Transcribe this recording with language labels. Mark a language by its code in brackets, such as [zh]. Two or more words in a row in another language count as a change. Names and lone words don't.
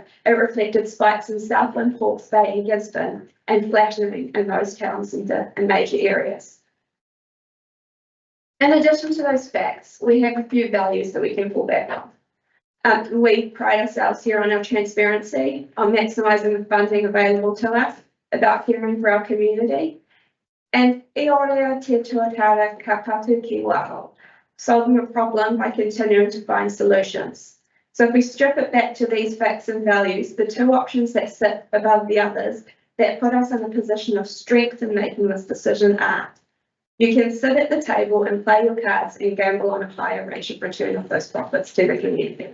[en] It reflected spikes in Southland, Hawke's Bay and Gisborne, and flattening in those town centre and major areas. In addition to those facts, we have a few values that we can fall back on. We pride ourselves here on our transparency, on maximising the funding available to us, about caring for our community, and [mi] e ora te tuatara ka patu ki waho, [en] solving a problem by continuing to find solutions. So if we strip it back to these facts and values, the two options that sit above the others that put us in a position of strength in making this decision are: you can sit at the table and play your cards and gamble on a higher rate of return of those profits to the community.